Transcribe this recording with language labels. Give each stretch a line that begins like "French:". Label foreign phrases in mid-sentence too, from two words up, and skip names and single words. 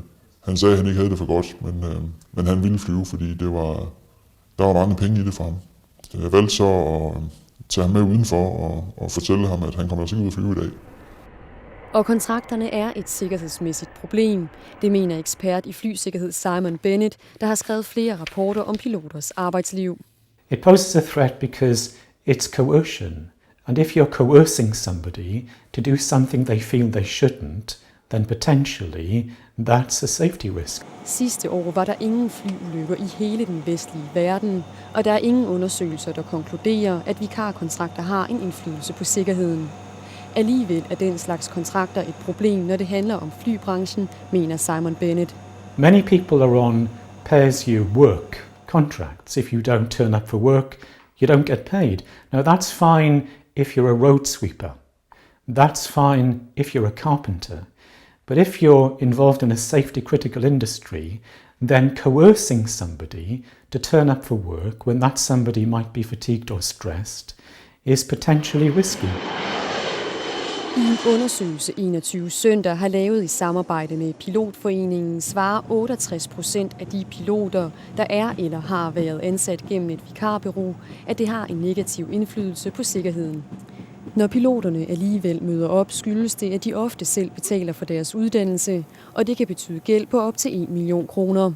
Danish: Han sagde, at han ikke havde det for godt, men han ville flyve, fordi der var mange penge i det for ham. Jeg valgte så at tage ham med udenfor og fortælle ham, at han kommer altså ikke ud at flyve i dag. Og kontrakterne er et sikkerhedsmæssigt problem. Det mener ekspert i flysikkerhed Simon Bennett, der har skrevet flere rapporter om piloters arbejdsliv.
English: It poses a threat because it's coercion. And if you're coercing somebody to do something they feel they shouldn't, then potentially that's a safety risk.
Danish: Sidste år var der ingen flyulykker i hele den vestlige verden, og der er ingen undersøgelser, der konkluderer, at vikarkontrakter har en indflydelse på sikkerheden. Alligevel er den slags kontrakter et problem, når det handler om flybranchen, mener Simon Bennett.
English: Many people are on pay-as-you-work contracts. If you don't turn up for work, you don't get paid. Now that's fine if you're a road sweeper. That's fine if you're a carpenter. But if you're involved in a safety critical industry, then coercing somebody to turn up for work when that somebody might be fatigued or stressed is potentially risky.
Danish: I en undersøgelse 21 søndag har lavet i samarbejde med Pilotforeningen svarer 68% af de piloter, der er eller har været ansat gennem et vikarbureau, at det har en negativ indflydelse på sikkerheden. Når piloterne alligevel møder op, skyldes det, at de ofte selv betaler for deres uddannelse, og det kan betyde gæld på op til 1 million kroner.